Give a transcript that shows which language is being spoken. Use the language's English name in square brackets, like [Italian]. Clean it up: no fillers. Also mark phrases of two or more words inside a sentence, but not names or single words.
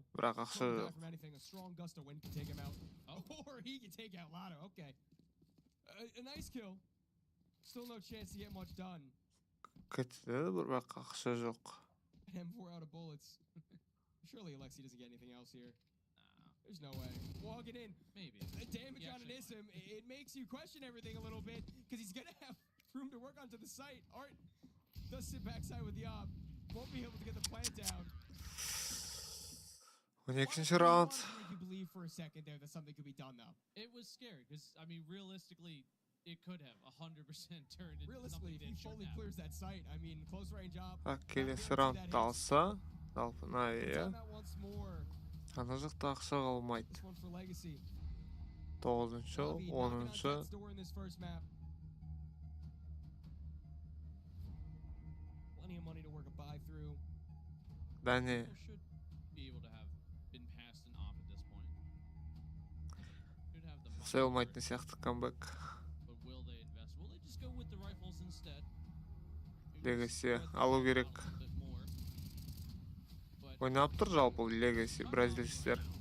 [Kazakh] бірақ ақша жоқ. [English] a strong gust of wind can take him out. Or he can take out Lotto. Okay. A nice kill. Still no chance to get much done. Кетеді, бірақ ақша жоқ. M4 out of bullets. Surely Alexi doesn't get anything else here. There's no way. Walking in. Maybe. Damage on an ISM. It makes you question everything a little bit because he's going to have room to work onto the site. Art does sit backside with the op. Won't be able to get the plant down. 12-ci round. You believe for a second there that something could be done though. It was scary because, I mean, realistically, it could have 100% turned into Realistically, if he fully clears that site, I mean, close range op. [Kazakh] Так, келесі раундты алса, жалпы Навия. Ана жақта ақша қалмайды. 9-шы, 10-шы. [English] Plenty of money to work a buy through. Дәне. [Kazakh] Сай алмайтын сияқты камбэк. Legacy алу керек. Ойнап тұр жалпы Legacy бразильстер.